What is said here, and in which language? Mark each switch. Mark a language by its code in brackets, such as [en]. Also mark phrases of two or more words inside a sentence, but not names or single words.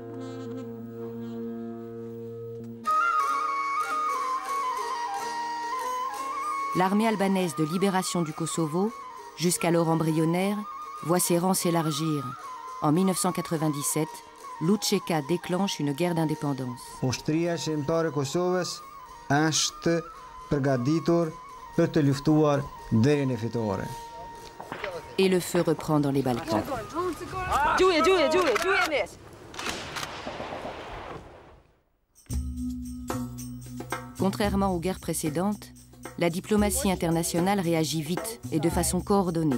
[fr] L'armée albanaise de libération du Kosovo, jusqu'alors embryonnaire, voit ses rangs s'élargir. En 1997, Lučeka déclenche une guerre d'indépendance. [sq] Ushtria shqiptare Kosovës është përgatitur për të luftuar deri në fitore. [fr] Et le feu reprend dans les Balkans. Contrairement aux guerres précédentes, la diplomatie internationale réagit vite et de façon coordonnée.